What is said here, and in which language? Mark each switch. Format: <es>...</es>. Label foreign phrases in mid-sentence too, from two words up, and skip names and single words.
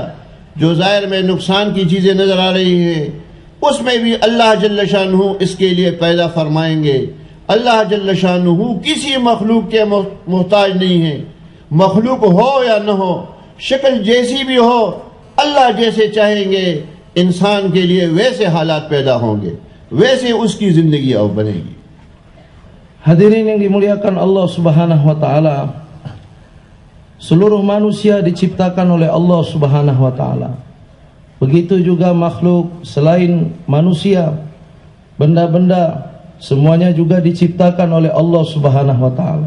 <ur>جو ظاہر میں نقصان کی چیزیں نظر آ رہی ہیں اس میں بھی اللہ جل شانہ اس کے لیے پیدا فرمائیں گے۔ اللہ جل شانہ کسی مخلوق کے محتاج نہیں ہے، مخلوق ہو یا نہ ہو، شکل جیسی بھی ہو، اللہ جیسے چاہیں گے انسان کے لیے ویسے حالات پیدا ہوں گے، ویسے اس کی زندگی اب بنے گی۔</ur> <id>Hadirin yang dimuliakan Allah</id> <ar>سبحانه وتعالى,</ar> <id>seluruh manusia diciptakan oleh Allah</id> <ar>سبحانه وتعالى.</ar> <id>Begitu juga makhluk selain manusia, benda-benda semuanya juga diciptakan oleh Allah</id> <ar>سبحانه وتعالى.</ar>